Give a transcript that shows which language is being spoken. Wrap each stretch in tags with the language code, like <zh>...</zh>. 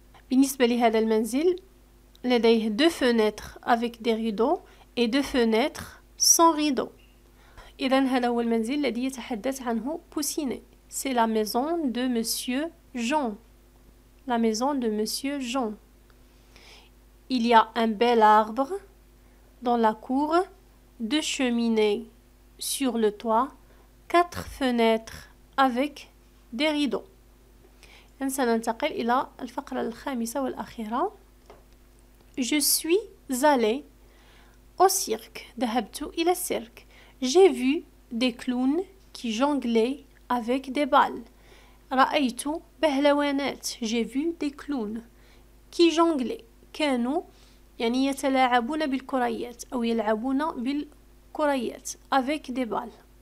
<ar>بالنسبة لهذا المنزل لديه</ar> <fr>2 fenêtres avec des rideaux et 2 fenêtres sans rideaux.</fr> <ar>إذا هذا هو المنزل الذي يتحدث عنه بوسيني.</ar> <fr>C'est la maison de Monsieur Jean. La maison de Monsieur Jean. Il y a un bel arbre dans la cour, 2 cheminées sur le toit, 4 fenêtres avec des rideaux.</fr> <ar>سننتقل إلى الفقرة الخامسة والأخيرة.</ar> <fr>Je suis allée au cirque.</fr> <ar>ذهبت إلى السيرك.</ar> <fr>J'ai vu des clowns qui jonglaient avec des balles.</fr> <ar>رأيت بهلوانات.</ar> <fr>J'ai vu des clowns qui jonglaient.</fr> <ar>كانوا يعني يتلاعبون بالكريات أو يلعبون بالكريات</ar> <fr>avec des balles.</fr>